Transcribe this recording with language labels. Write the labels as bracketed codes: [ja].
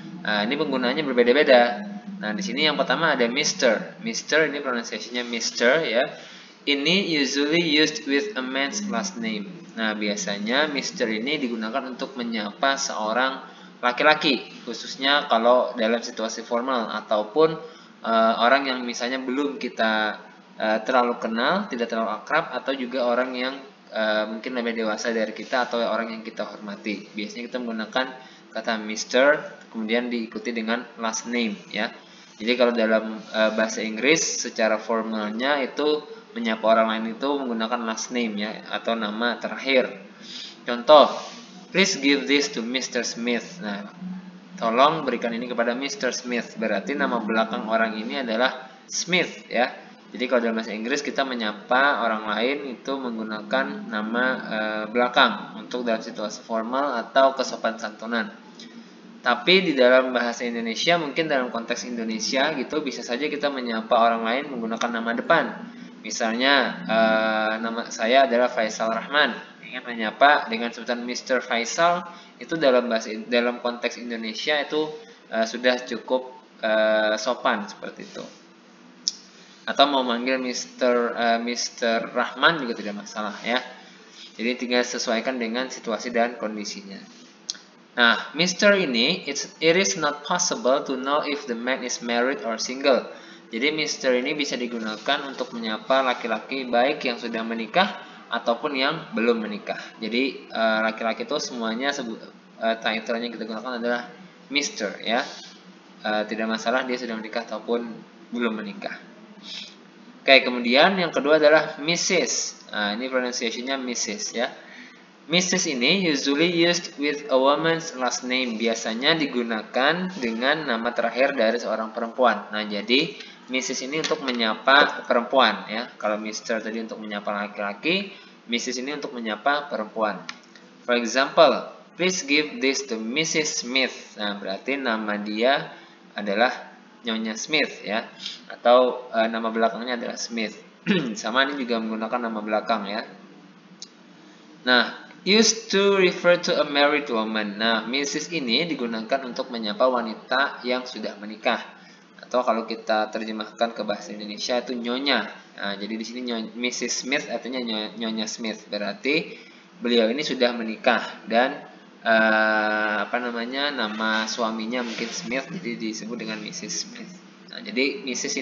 [id] Nah, ini penggunaannya berbeda-beda. Nah, di sini yang pertama ada Mr. Mr. ini pronunciation-nya Mr. Ya. Ini [en] usually used with a man's last name. [id] Nah, biasanya Mr. ini digunakan untuk menyapa seorang laki-laki, khususnya kalau dalam situasi formal ataupun orang yang misalnya belum kita terlalu kenal, tidak terlalu akrab, atau juga orang yang mungkin lebih dewasa dari kita atau orang yang kita hormati. Biasanya kita menggunakan kata Mr. kemudian diikuti dengan last name ya. Jadi kalau dalam bahasa Inggris secara formalnya itu menyapa orang lain itu menggunakan last name ya, atau nama terakhir. Contoh, [en] please give this to Mr. [id] Smith. Nah, tolong berikan ini kepada Mr. Smith. Berarti nama belakang orang ini adalah Smith ya. Jadi kalau dalam bahasa Inggris kita menyapa orang lain itu menggunakan nama belakang untuk dalam situasi formal atau kesopan santunan. Tapi di dalam bahasa Indonesia, mungkin dalam konteks Indonesia gitu, bisa saja kita menyapa orang lain menggunakan nama depan. Misalnya nama saya adalah Faisal Rahman, ingin menyapa dengan sebutan Mr. Faisal, itu dalam konteks Indonesia itu sudah cukup sopan seperti itu. Atau mau manggil Mr. Rahman juga tidak masalah ya. Jadi tinggal sesuaikan dengan situasi dan kondisinya. Nah, Mr. ini [en] it is not possible to know if the man is married or single. [id] Jadi Mr. ini bisa digunakan untuk menyapa laki-laki baik yang sudah menikah ataupun yang belum menikah. Jadi laki-laki itu semuanya title-nya yang kita gunakan adalah Mr. ya. Tidak masalah dia sudah menikah ataupun belum menikah. Oke, kemudian yang kedua adalah Mrs. Nah, ini pronunciation-nya Mrs. ya. Mrs. ini [en] usually used with a woman's last name. [id] Biasanya digunakan dengan nama terakhir dari seorang perempuan. Nah, jadi Mrs. ini untuk menyapa perempuan ya. Kalau Mr. tadi untuk menyapa laki-laki, Mrs. ini untuk menyapa perempuan. [en] For example, please give this to Mrs. Smith. [id] Nah, berarti nama dia adalah Nyonya Smith ya. Atau nama belakangnya adalah Smith. Sama ini juga menggunakan nama belakang ya. [en] Nah, used to refer to a married woman. [id] Nah, Mrs. ini digunakan untuk menyapa wanita yang sudah menikah. Atau kalau kita terjemahkan ke bahasa Indonesia itu nyonya. Nah, jadi di sini Mrs. Smith artinya Nyonya Smith. Berarti beliau ini sudah menikah dan nama suaminya mungkin Smith, jadi disebut dengan Mrs. Smith. Nah, jadi Mrs.